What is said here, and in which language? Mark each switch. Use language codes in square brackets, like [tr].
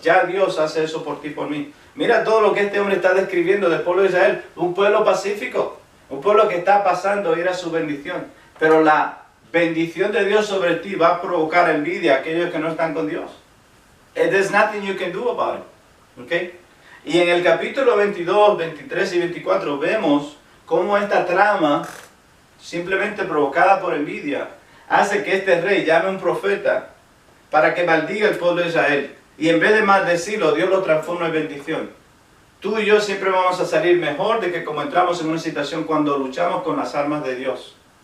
[es] Ya Dios hace eso por ti y por mí. Mira todo lo que este hombre está describiendo del pueblo de Israel. Un pueblo pacífico. Un pueblo que está pasando y era su bendición. Pero la bendición de Dios sobre ti va a provocar envidia a aquellos que no están con Dios. [en] There's nothing you can do about it. Okay? [es] Y en el capítulo 22, 23 y 24 vemos cómo esta trama, simplemente provocada por envidia, hace que este rey llame a un profeta para que maldiga el pueblo de Israel. Y en vez de maldecirlo, Dios lo transforma en bendición. Tú y yo siempre vamos a salir mejor de que como entramos en una situación cuando luchamos con las armas de Dios.